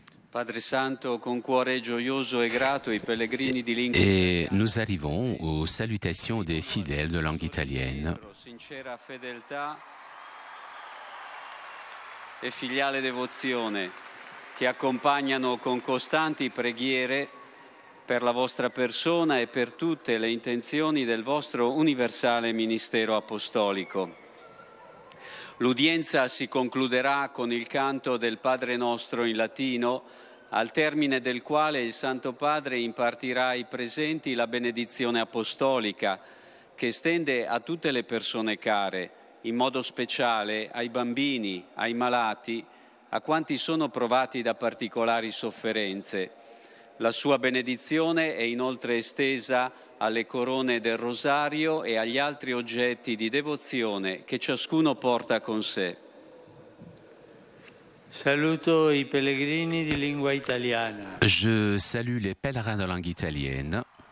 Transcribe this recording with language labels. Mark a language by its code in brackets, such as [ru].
[it] Padre Santo, con cuore gioioso e grato i pellegrini di lingua. [fr] Et nous arrivons aux salutations des fidèles de langue italienne. [it] Sincera fedeltà e filiale devozione che accompagnano con costanti preghiere per la vostra persona e per tutte le intenzioni del vostro universale ministero apostolico. L'udienza si concluderà con il canto del Padre Nostro in latino, al termine del quale il Santo Padre impartirà ai presenti la benedizione apostolica, che estende a tutte le persone care, in modo speciale ai bambini, ai malati, a quanti sono provati da particolari sofferenze. La sua benedizione è inoltre estesa alle corone del rosario e agli altri oggetti di devozione che ciascuno porta con sé. Saluto i pellegrini di lingua italiana. [fr] Je salue les pèlerins de langue italienne.